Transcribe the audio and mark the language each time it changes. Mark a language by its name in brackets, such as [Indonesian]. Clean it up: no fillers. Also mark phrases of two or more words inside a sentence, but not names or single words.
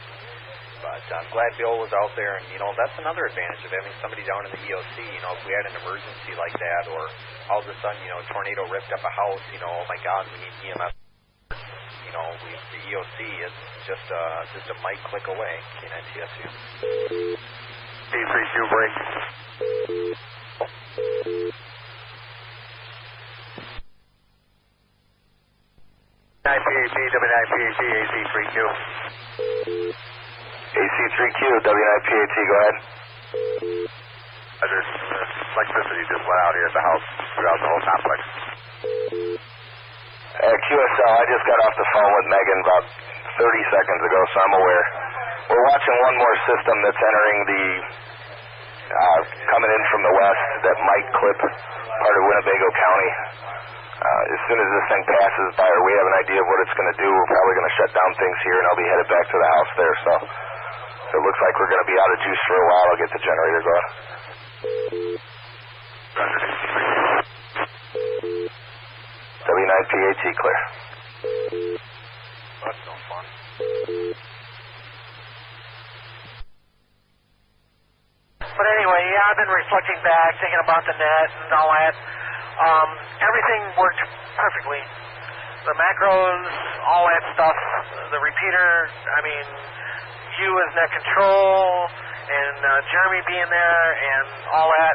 [English] But I'm glad Bill was out there, and, you know, that's another advantage of having somebody down in the EOC. You know, if we had an emergency like that, or all of a sudden, you know, a tornado ripped up a house, you know, oh my God, we need EMS. You know, the EOC is just a mic click away. K9TSU. A3Q break. W9PAT, W9PAT, AC3Q. AC3Q, W9PAT, go ahead. There's electricity just went out here at the house throughout the whole complex. QSL, I just got off the phone with Megan about 30 seconds ago, so I'm aware. We're watching one more system that's entering the, coming in from the west that might clip part of Winnebago County. As soon as this thing passes by or we have an idea of what it's going to do, we're probably going to shut down things here and I'll be headed back to the house there. So it looks like we're going to be out of juice for a while. I'll get the generator going. W9PAT clear. That's no fun. But anyway, yeah, I've been reflecting back, thinking about the net and all that. Everything worked perfectly. The macros, all that stuff, the repeater, I mean, you as net control, and Jeremy being there, and all that.